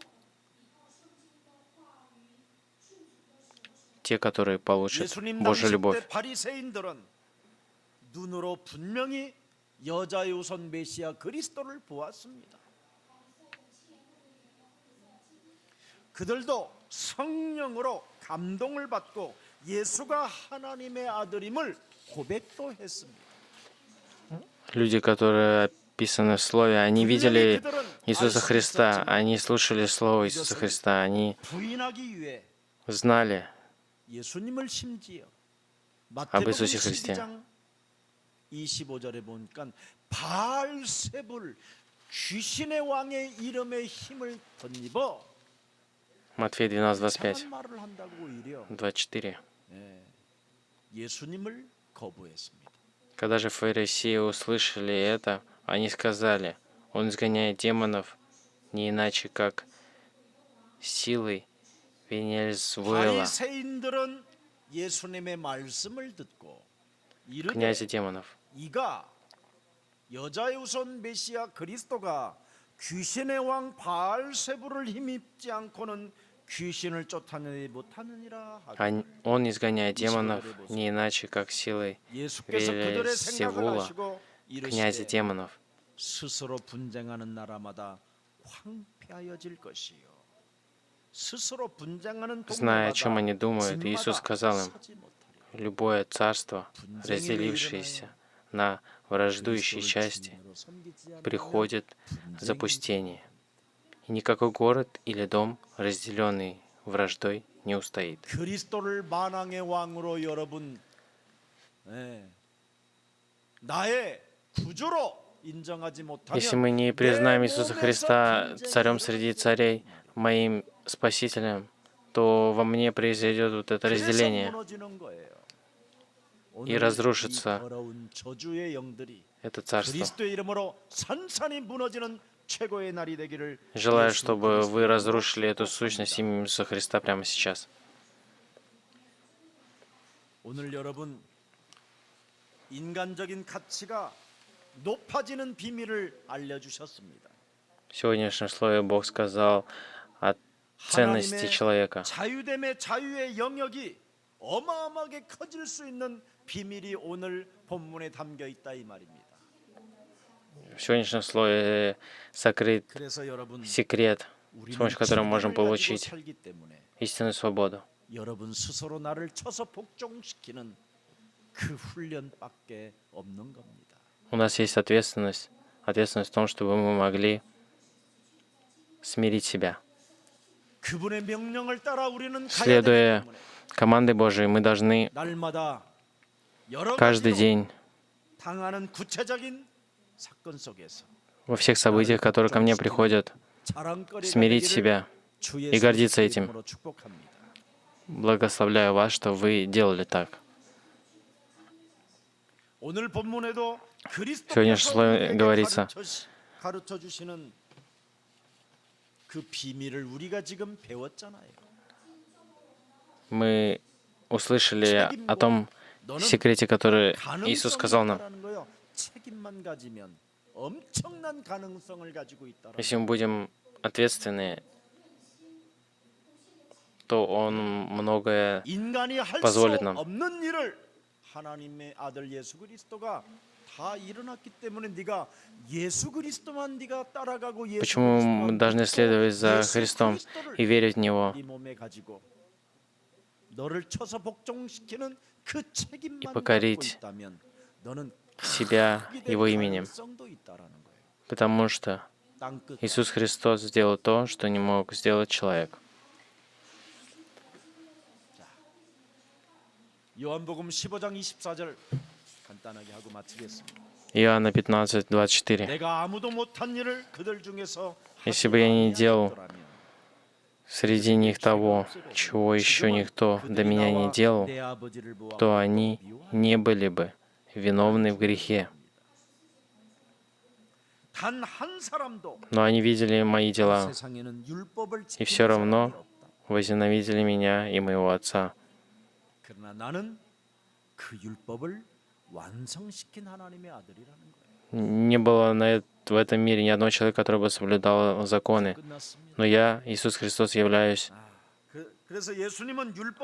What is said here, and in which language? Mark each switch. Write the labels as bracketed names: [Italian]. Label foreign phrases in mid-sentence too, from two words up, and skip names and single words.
[Russian] Те, которые получат [Korean] 예수님 [Russian] Божью [Korean] 당시 [Russian] любовь. [Korean] 때 바리새인들은 눈으로 분명히 여자의 우선 메시아 그리스도를 보았습니다. 그들도 성령으로 감동을 받고 예수가 하나님의 아들임을 고백도 했습니다. [Russian] Люди, которые описаны в Слове, они видели Иисуса Христа, они слушали Слово Иисуса Христа, они [Korean] 부인하기 위해 [Russian] знали [Korean] 예수님을 심지어 [Russian] об [Korean] 마태복음 [Russian] Иисусе Христе. [Korean] 12장 25절에 보니까 바알세불 귀신의 왕의 이름에 힘을 덧입어 [Russian] Матфея 12:25, [Korean] 이상한 말을 한다고 오히려 24. 예수님을 거부했습니다. [Russian] Когда же фарисеи услышали это, они сказали, он изгоняет демонов не иначе, как силой Вениэльзевуэла, [Korean] 바리새인들은 예수님의 말씀을 듣고 이르되 [Russian] князя демонов. [Korean] 이가 여자의 우선 메시아 그리스도가 귀신의 왕 바알세불을 힘입지 않고는 귀신을 쫓아내지 못하느니라 하고 [Russian] Он изгоняет демонов не иначе, как силой [Korean] 예수께서 그들의 생각을 [Russian] Вельзевула, [Korean] 하시고 [Russian] князя [Korean] 이르시되 [Russian] демонов. [Korean] 스스로 분쟁하는 나라마다 황폐하여질 것이요 스스로 분쟁하는 [Russian] Зная, о чем они [Korean] 동네마다 [Russian] думают, Иисус сказал им, [Korean] 서지 못하리라. [Russian] любое царство, разделившееся на враждующие части, приходит запустение, и никакой город или дом, разделенный враждой, не устоит. [Korean] 그리스도를 만왕의 왕으로 여러분 나의 구주로 인정하지 못하면 [Russian] Если мы не признаем Иисуса Христа царем среди царей, моим спасителем, то во мне произойдет вот это разделение, и разрушится это царство. [Korean] 그리스도의 이름으로 산산이 무너지는 최고의 날이 되기를 [Russian] Желаю, [Korean] 예수 [Russian] чтобы вы [Korean] 그리스도로 [Russian] разрушили эту [Korean] 축복합니다. [Russian] сущность именем Иисуса Христа прямо сейчас. [Korean] 오늘 여러분 인간적인 가치가 높아지는 비밀을 알려주셨습니다. [Russian] В сегодняшнем слове Бог сказал о ценности человека. [Korean] 자유됨의 자유의 영역이 어마어마하게 커질 수 있는 비밀이 오늘 본문에 담겨 있다 이 말입니다. [Russian] В сегодняшнем слове сокрыт [Korean] 그래서 여러분 [Russian] секрет, с [Korean] 우리는 [Russian] помощью которого можем [Korean] 진리를 가지고 [Russian] получить [Korean] 살기 때문에 [Russian] истинную свободу. [Korean] 여러분 스스로 나를 쳐서 복종시키는 그 훈련밖에 없는 겁니다. [Russian] У нас есть ответственность в том, чтобы мы могли смирить себя. [Korean] 그분의 명령을 따라 우리는 가야 되기 [Russian] Следуя [Korean] 때문에 [Russian] команде Божией, мы должны [Korean] 날마다 여러 [Russian] каждый [Korean] 가지로 [Russian] день [Korean] 당하는 구체적인 사건 속에서 [Russian] во всех событиях, которые ко мне приходят, [Korean] 자랑거리가 [Russian] смирить [Korean] 되기를 [Russian] себя [Korean] 주 [Russian] и [Korean] 예수 [Russian] гордиться [Korean] 그리스도의 [Russian] этим. [Korean] 이름으로 축복합니다. [Russian] Благословляю вас, что вы делали так. [Korean] 오늘 본문에도 [Russian] Сегодня в слове говорится, [Korean] 가르쳐 주시는 그 비밀을 우리가 지금 배웠잖아요. [Russian] мы услышали о том секрете, который Иисус сказал нам. [Korean] 가능성이 있다라는 거요. 책임만 가지면 엄청난 가능성을 가지고 있다라는 [Russian] Если мы будем ответственны, то Он многое [Korean] 인간이 할 수 [Russian] позволит нам. [Korean] 없는 일을 하나님의 아들 예수 그리스도가 다 일어났기 때문에 네가 예수 그리스도만 네가 따라가고 예수 [Russian] Почему мы [Korean] 그리스도만 [Russian] должны следовать за [Korean] 예수 [Russian] Христом [Korean] 그리스도를 [Russian] и верить в Него, [Korean] 네 몸에 가지고 너를 쳐서 복종시키는 그 책임만 [Russian] и [Korean] 갖고 [Russian] покорить [Korean] 있다면 너는 [Russian] себя [Korean] 크게 될 [Russian] Его именем? [Korean] 가능성도 있다라는 거예요. [Russian] Потому что [Korean] 땅끝 [Russian] Иисус Христос сделал то, что не мог сделать человек. [Korean] 요한복음 15장 24절 간단하게 하고 마치겠습니다. [Russian] Иоанна 15:24. [Korean] 내가 아무도 못한 일을 그들 중에서 [Russian] Если бы я не делал среди них того, чего еще никто до меня не делал, то они не были бы виновны в грехе. [Korean] 단한 사람도 [Russian] Но они видели мои дела, [Korean] 세상에는 율법을 [Russian] и все [Korean] 지키는 [Russian] равно [Korean] 사람이 없다. [Russian] возненавидели меня и моего Отца. [Korean] 그러나 나는 그 율법을 완성시킨 하나님의 아들이라는 거예요. [Russian] Не было в этом мире ни одного человека, который бы соблюдал законы. [Korean] 끝났습니다. [Russian] Но я, Иисус Христос, являюсь [Korean] 그래서 예수님은 율법을